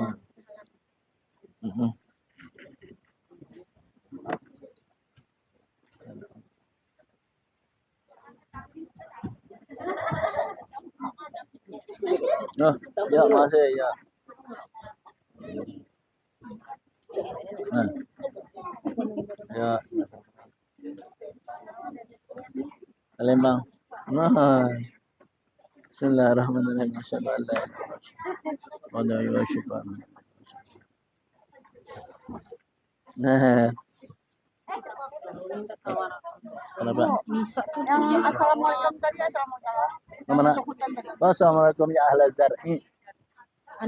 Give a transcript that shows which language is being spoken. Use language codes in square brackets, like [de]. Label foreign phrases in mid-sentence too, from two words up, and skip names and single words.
[id] Mm-mm. Oh, ya masih ya. Nah, ya. Palembang. [ar] Nah, بسم الله الرحمن الرحيم. ما شاء الله. ولا إله [id] Nah, kenapa? Yang assalamualaikum tadi assalamualaikum. Mana? [ar] السلام عليكم يا أهل الزرع. [id] Anu